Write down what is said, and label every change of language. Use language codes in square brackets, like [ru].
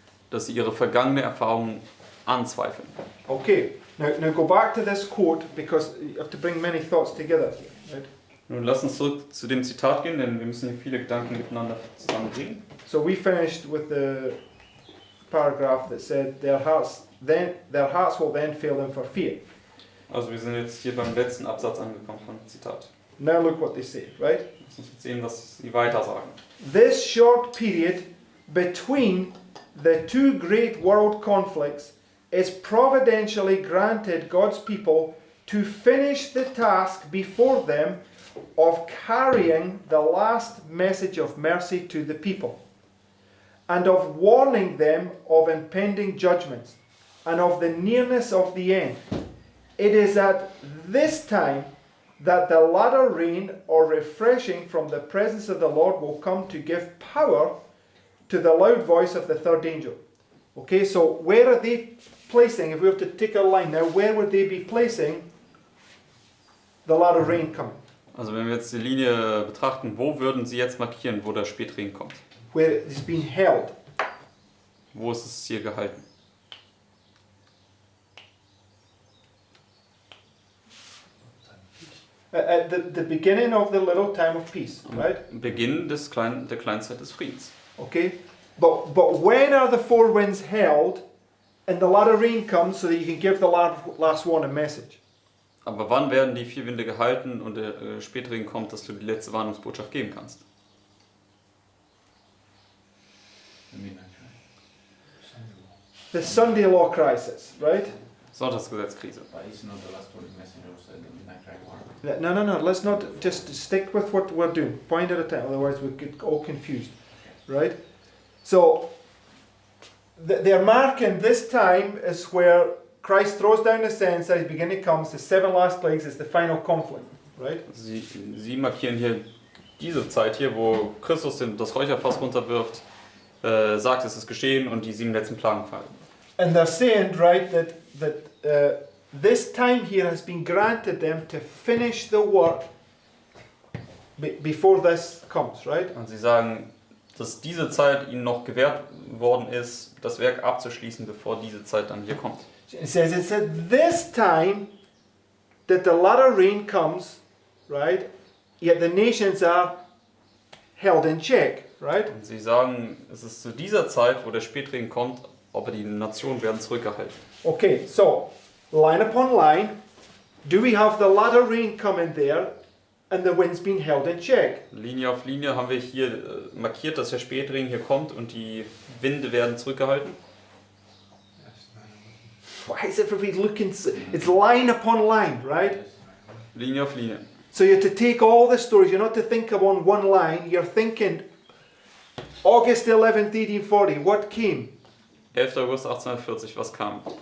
[de] Dass sie ihre vergangene Erfahrung anzweifeln. [en] Okay, now go back to this quote because you have to bring many thoughts together here, right? [de] Nun lass uns zurück zu dem Zitat gehen, denn wir müssen hier viele Gedanken miteinander zusammenbringen. [en] So we finished with the paragraph that said their hearts will then fail them for fear. [de] Also wir sind jetzt hier beim letzten Absatz angekommen von dem Zitat. [en] Now look what they say, right? [de] Lass uns jetzt sehen, was sie weiter sagen. [en] This short period between the 2 great world conflicts is providentially granted God's people to finish the task before them of carrying the last message of mercy to the people, and of warning them of impending judgments, and of the nearness of the end. It is at this time that the latter rain or refreshing from the presence of the Lord will come to give power to the loud voice of the 3rd angel. Okay, so where are they placing, if we have to take a line now, where would they be placing the latter rain coming? [de] Also wenn wir jetzt die Linie betrachten, wo würden sie jetzt markieren, wo der Spätregen kommt? [en] Where it's been held. [de] Wo ist es hier gehalten? [en] At the beginning of the little time of peace, right? [de] Am Beginn der Kleinzeit des Friedens. [en] Okay, but when are the 4 winds held and the latter rain comes so that you can give the last one a message? [de] Aber wann werden die 4 Winde gehalten und der Spätregen kommt, dass du die letzte Warnungsbotschaft geben kannst? [en] The midnight cry. The Sunday law crisis, right? [de] Sonntagsgesetzkrise. [en] But it's not the last word messenger who said the midnight cry war. No. Let's not just stick with what we're doing. Point at a time, otherwise we get all confused, right? So they're marking this time is where Christ throws down the censer, his beginning comes, the 7 last plagues is the final conflict, right? [de] Sie markieren hier diese Zeit hier, wo Christus das Räucherfass runterwirft, sagt, es ist geschehen und die 7 letzten Plagen fallen. [en] And they're saying, right, that this time here has been granted them to finish the work before this comes, right? [de] Und sie sagen, dass diese Zeit ihnen noch gewährt worden ist, das Werk abzuschließen, bevor diese Zeit dann hier kommt. [en] It says it's at this time that the latter rain comes, right? Yet the nations are held in check, right? [de] Und sie sagen, es ist zu dieser Zeit, wo der Spätregen kommt, aber die Nationen werden zurückgehalten. [en] Okay, so line upon line, do we have the latter rain coming there and the wind's being held in check? [de] Linie auf Linie haben wir hier markiert, dass der Spätregen hier kommt und die Winde werden zurückgehalten. [en] Why is everybody looking? It's line upon line, right? [de] Linie auf Linie. [en] So you have to take all the stories. You're not to think of on one line. You're thinking August 11th, 1840. What came? [de] 11. August 1840, was kam?